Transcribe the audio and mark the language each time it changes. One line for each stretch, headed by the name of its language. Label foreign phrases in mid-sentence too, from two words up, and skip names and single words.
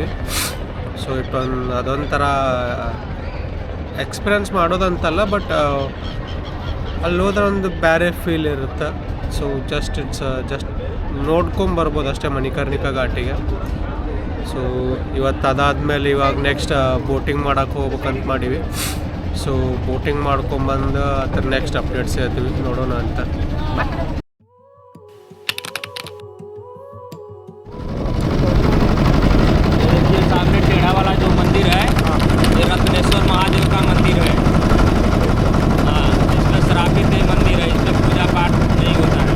Kannada: ಸೊ ಅದೊಂಥರ ಎಕ್ಸ್ಪೀರಿಯನ್ಸ್ ಮಾಡೋದಂತಲ್ಲ, ಬಟ್ ಅಲ್ಲಿ ಹೋದ್ರೆ ಒಂದು ಬೇರೆ ಫೀಲ್ ಇರುತ್ತೆ.
English: so just
Kannada: ನೋಡ್ಕೊಂಬರ್ಬೋದು ಅಷ್ಟೇ ಮಣಿಕರ್ಣಿಕಾ ಘಾಟಿಗೆ. ಸೊ ಇವತ್ತು ಅದಾದಮೇಲೆ ಇವಾಗ
English: next boating
Kannada: ಮಾಡೋಕೆ ಹೋಗ್ಬೇಕಂತ ಮಾಡೀವಿ. ಸೊ ಬೋಟಿಂಗ್ ಮಾಡ್ಕೊಂಬಂದು ಅದ್ರ
English: next updates
Kannada: ಹೇಳ್ತೀವಿ, ನೋಡೋಣ ಅಂತ.
Hindi: सामने टेढ़ा वाला जो मंदिर है, ये रत्नेश्वर महादेव का मंदिर है. हाँ, इसमें श्रापित मंदिर है, इसमें पूजा पाठ नहीं होता है.